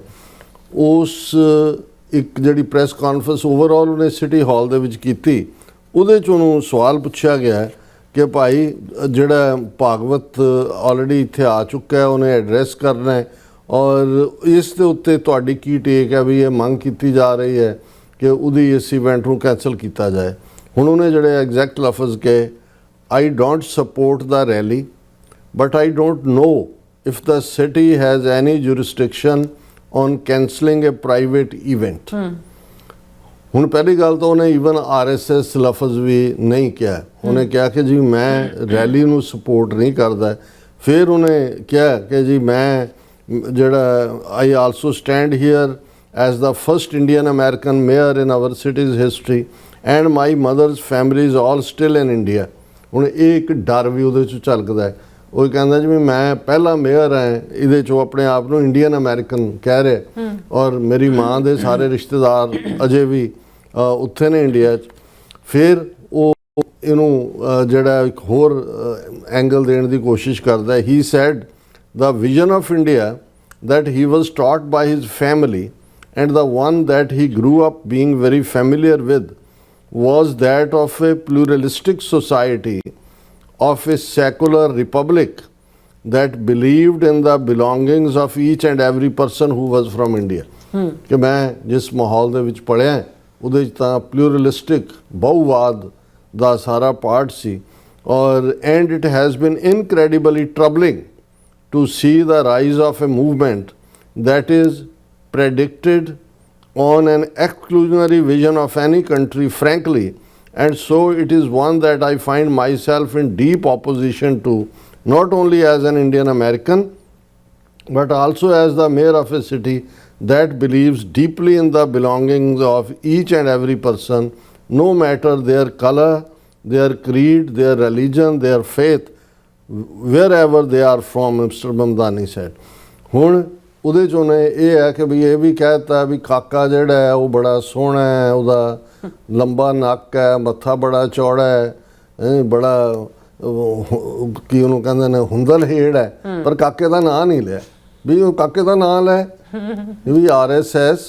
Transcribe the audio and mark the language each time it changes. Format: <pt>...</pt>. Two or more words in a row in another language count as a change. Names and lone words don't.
<pa>ਉਸ ਇੱਕ ਜਿਹੜੀ</pa> <en>press conference overall</en> <pa>ਉਹਨੇ ਸਿਟੀ ਹਾਲ ਦੇ ਵਿੱਚ ਕੀਤੀ, ਉਹਦੇ 'ਚ ਉਹਨੂੰ ਸਵਾਲ ਪੁੱਛਿਆ ਗਿਆ ਕਿ ਭਾਈ ਜਿਹੜਾ ਭਾਗਵਤ ਆਲਰੇਡੀ ਇੱਥੇ ਆ ਚੁੱਕਾ ਹੈ, ਉਹਨੇ ਐਡਰੈਸ ਕਰਨਾ ਹੈ, ਔਰ ਇਸ ਦੇ ਉੱਤੇ ਤੁਹਾਡੀ ਕੀ ਟੇਕ ਹੈ ਵੀ ਇਹ ਮੰਗ ਕੀਤੀ ਜਾ ਰਹੀ ਹੈ ਕਿ ਉਹਦੀ ਇਸ ਇਵੈਂਟ ਨੂੰ ਕੈਂਸਲ ਕੀਤਾ ਜਾਏ। ਹੁਣ ਉਹਨੇ ਜਿਹੜੇ ਐਗਜ਼ੈਕਟ ਲਫ਼ਜ਼ ਕਹੇ,</pa> <en>I don't support the rally, but I don't know if the city has any jurisdiction on cancelling a private event।</en> <pa>ਹੁਣ ਪਹਿਲੀ ਗੱਲ ਤਾਂ ਉਹਨੇ ਈਵਨ RSS ਲਫ਼ਜ਼ ਵੀ ਨਹੀਂ ਕਿਹਾ, ਉਹਨੇ ਕਿਹਾ ਕਿ ਜੀ ਮੈਂ ਰੈਲੀ ਨੂੰ ਸਪੋਰਟ ਨਹੀਂ ਕਰਦਾ। ਫਿਰ ਉਹਨੇ ਕਿਹਾ ਕਿ ਜੀ ਮੈਂ ਜਿਹੜਾ</pa> <en>I also stand here as the first Indian American mayor in our city's history and my mother's family is all still in India।</en> <pa>ਹੁਣ ਇਹ ਇੱਕ ਡਰ ਵੀ ਉਹਦੇ 'ਚ ਝਲਕਦਾ ਹੈ। ਉਹ ਕਹਿੰਦਾ ਜਿਵੇਂ ਮੈਂ ਪਹਿਲਾ ਮੇਅਰ ਹਾਂ, ਇਹਦੇ 'ਚੋਂ ਆਪਣੇ ਆਪ ਨੂੰ</pa> <en>Indian American</en> <pa>ਕਹਿ ਰਿਹਾ, ਔਰ ਮੇਰੀ ਮਾਂ ਦੇ ਸਾਰੇ ਰਿਸ਼ਤੇਦਾਰ ਅਜੇ ਵੀ ਉੱਥੇ ਨੇ ਇੰਡੀਆ 'ਚ। ਫਿਰ ਉਹ ਇਹਨੂੰ ਜਿਹੜਾ ਇੱਕ ਹੋਰ ਐਂਗਲ ਦੇਣ ਦੀ ਕੋਸ਼ਿਸ਼ ਕਰਦਾ ਹੈ।</pa> <en>he said the vision of India that he was taught by his family and the one that he grew up being very familiar with was that of a pluralistic society, of a secular republic that believed in the belongings of each and every person who was from India। ਕਿ ਮੈਂ ਜਿਸ ਮਾਹੌਲ ਦੇ ਵਿੱਚ ਪੜ੍ਹਿਆ ਉਹਦੇ 'ਚ ਤਾਂ ਪਲੂਰਲਿਸਟਿਕ ਬਹੁਵਾਦ ਦਾ ਸਾਰਾ ਪਾਰਟ ਸੀ। ਔਰ and it has been incredibly troubling to see the rise of a movement that is predicted on an exclusionary vision of any country, frankly, and so it is one that I find myself in deep opposition to, not only as an Indian American, but also as the mayor of a city that believes deeply in the belongings of each and every person, no matter their color, their creed, their religion, their faith, wherever they are from, Mr. Mamdani said।</en> <pa>ਹੁਣ ਉਹਦੇ 'ਚ ਉਹਨੇ ਇਹ ਹੈ ਕਿ ਵੀ ਇਹ ਵੀ ਕਹਿਤਾ ਵੀ ਕਾਕਾ ਜਿਹੜਾ ਹੈ ਉਹ ਬੜਾ ਸੋਹਣਾ ਹੈ, ਉਹਦਾ ਲੰਬਾ ਨੱਕ ਹੈ, ਮੱਥਾ ਬੜਾ ਚੌੜਾ ਹੈ, ਬੜਾ ਕੀ ਉਹਨੂੰ ਕਹਿੰਦੇ ਨੇ ਹੁੰਦਲ ਹੇੜ ਹੈ, ਪਰ ਕਾਕੇ ਦਾ ਨਾਂ ਨਹੀਂ ਲਿਆ ਵੀ ਉਹ ਕਾਕੇ ਦਾ ਨਾਂ ਲੈ ਵੀ RSS।</pa>